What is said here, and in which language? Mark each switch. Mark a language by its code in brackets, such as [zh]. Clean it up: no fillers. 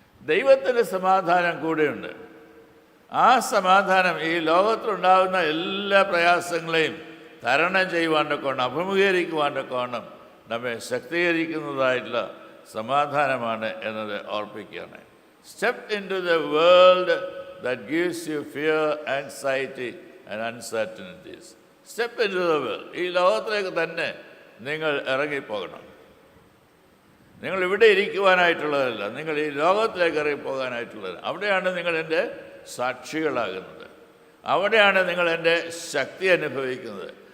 [ml] ദൈവത്തിൻ്റെ സമാധാനം കൂടെയുണ്ട്. ആ സമാധാനം ഈ ലോകത്തിലുണ്ടാകുന്ന എല്ലാ പ്രയാസങ്ങളെയും തരണം ചെയ്യുവാണ്ടൊക്കെ അഭിമുഖീകരിക്കുവാണ്ടൊക്കെ നമ്മെ ശക്തീകരിക്കുന്നതായിട്ടുള്ള സമാധാനമാണ് എന്നത് ഓർപ്പിക്കുകയാണ്. [en] Step into the world that gives you fear, anxiety and uncertainties. Step into the world. [ml] ഈ ലോകത്തിലേക്ക് തന്നെ നിങ്ങൾ ഇറങ്ങിപ്പോകണം. നിങ്ങൾ ഇവിടെ ഇരിക്കുവാനായിട്ടുള്ളതല്ല, നിങ്ങൾ ഈ ലോകത്തിലേക്ക് ഇറങ്ങിപ്പോകാനായിട്ടുള്ളത്. അവിടെയാണ് നിങ്ങൾ എൻ്റെ സാക്ഷികളാകുന്നത്. അവിടെയാണ് നിങ്ങൾ എൻ്റെ ശക്തി അനുഭവിക്കുന്നത്.